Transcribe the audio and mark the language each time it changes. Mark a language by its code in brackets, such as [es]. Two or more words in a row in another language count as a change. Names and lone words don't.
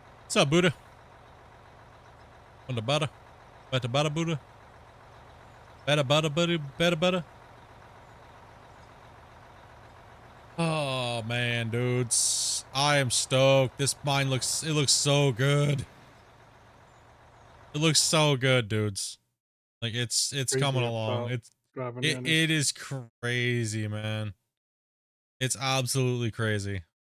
[en] What's up, Buddha? On the butter? Bada bada Buddha? Bada bada buddy? Bada bada? Oh man, dudes. I am stoked. This mine looks so good. It looks so good, dudes. Like it's Crazy coming up along. top, driving in It is crazy, man. It's absolutely crazy.